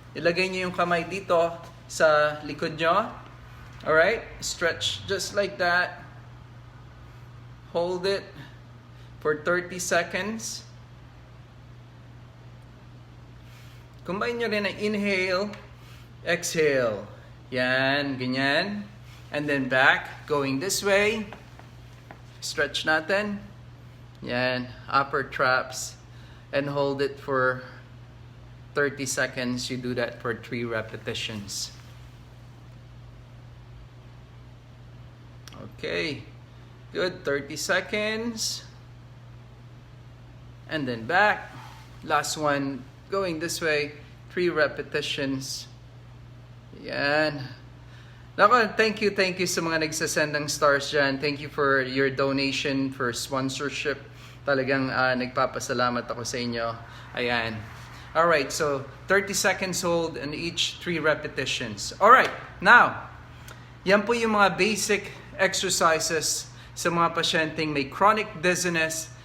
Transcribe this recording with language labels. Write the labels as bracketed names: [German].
[Filipino] Ilagay nyo yung kamay dito sa likod nyo. [English] Alright, stretch just like that. Hold it for 30 seconds. [Filipino] Combine nyo rin ang inhale, exhale. Yan, ganyan. [English] And then back, going this way. Stretch natin. Yan. Upper traps. And hold it for 30 seconds. You do that for 3 repetitions. Okay. Good. 30 seconds. And then back. Last one. Going this way. 3 repetitions. Yan. [Filipino] Nako, [English] thank you [Filipino] sa mga nagsasend ng stars dyan. [English] Thank you for your donation, for sponsorship. [Filipino] Talagang nagpapasalamat ako sa inyo. [English] Ayan. Alright, so 30 seconds hold and each 3 repetitions. Alright, now, [Filipino] yan po yung mga basic exercises sa mga pasyenteng may chronic dizziness.